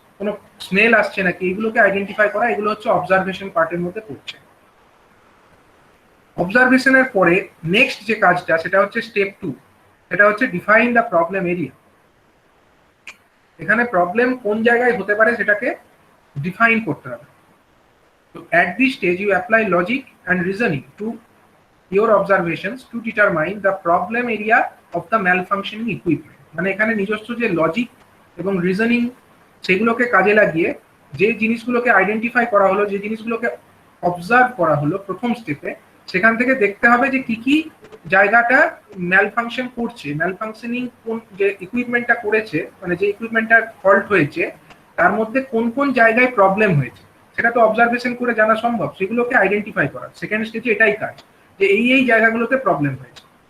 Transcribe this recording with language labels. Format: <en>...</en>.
<bn>কোনো স্মেল আসছে নাকি, এগুলোকে আইডেন্টিফাই করা, এগুলো হচ্ছে অবজারভেশন পার্টের মধ্যে পড়ছে। অবজারভেশনের পরে নেক্সট যে কাজটা সেটা হচ্ছে স্টেপ 2, সেটা হচ্ছে</bn> <en>Define the problem area.</en> <bn>এখানে প্রবলেম কোন জায়গায় হতে পারে সেটাকে ডিফাইন করতে হবে।</bn> <en>তো at this stage you apply logic and reasoning to your observations to determine the problem area of the malfunctioning equipment।</en> <bn>মানে এখানে নিজস্ব যে লজিক এবং রিজনিং সেগুলোকে কাজে লাগিয়ে যে জিনিসগুলোকে আইডেন্টিফাই করা হলো, যে জিনিসগুলোকে অবজার্ভ করা হলো প্রথম স্টেপে, সেখান থেকে দেখতে হবে যে কি কি জায়গাটা ম্যালফাংশন করছে, ম্যালফাংশনিং কোন যে ইকুইপমেন্টটা করেছে, মানে যে ইকুইপমেন্টটার ফল্ট হয়েছে তার মধ্যে কোন কোন জায়গায় প্রবলেম হয়েছে, সেটা তো অবজারভেশন করে জানা সম্ভব, সেগুলোকে আইডেন্টিফাই করা সেকেন্ড স্টেজে এটাই কাজ, যে এই জায়গাগুলোতে প্রবলেম হয়েছে।</bn>